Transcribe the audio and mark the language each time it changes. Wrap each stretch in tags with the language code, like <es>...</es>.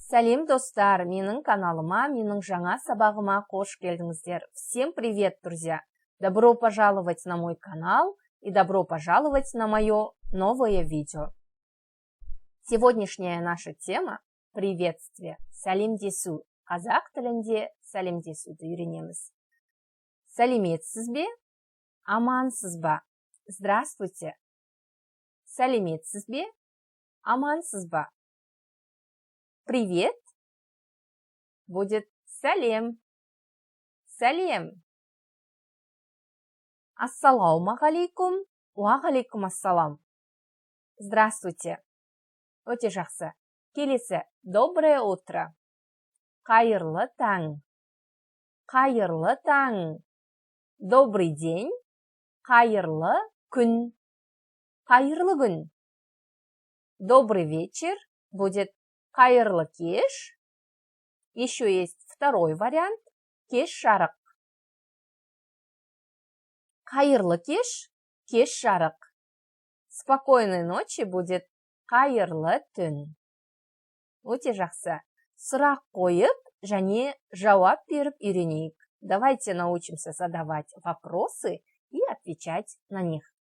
<kk>Сәлем достар, менің каналыма, менің жаңа сабағыма қош келдіңіздер.</kk> <ru>Всем привет, друзья! Добро пожаловать на мой канал и добро пожаловать на мое новое видео. Сегодняшняя наша тема – приветствие.</ru> <kk>Сәлемдесу. Қазақ тілінде сәлемдесуді үйренеміз. Сәлеметсіз бе? Амансыз ба?</kk> <ru>Здравствуйте.</ru> <kk>Сәлеметсіз бе? Амансыз ба?</kk> <ru>Привет будет</ru> <kk>сәлем. Сәлем. Ассалауму алейкум. Уағалейкум ассалам.</kk> <ru>Здравствуйте.</ru> <kk>Өте жақсы. Келесі.</kk> <ru>Доброе утро.</ru> <kk>Қайырлы таң. Қайырлы таң.</kk> <ru>Добрый день.</ru> <kk>Қайырлы күн. Қайырлы күн.</kk> <ru>Добрый вечер будет</ru> <kk>қайырлы кеш.</kk> <ru>Еще есть второй вариант.</ru> <kk>Кеш жарық. Қайырлы кеш. Кеш жарық.</kk> <ru>Спокойной ночи будет</ru> <kk>қайырлы түн. Өте жақсы. Сұрақ қойып және жауап беріп үйренейік.</kk> <ru>Давайте научимся задавать вопросы и отвечать на них.</ru>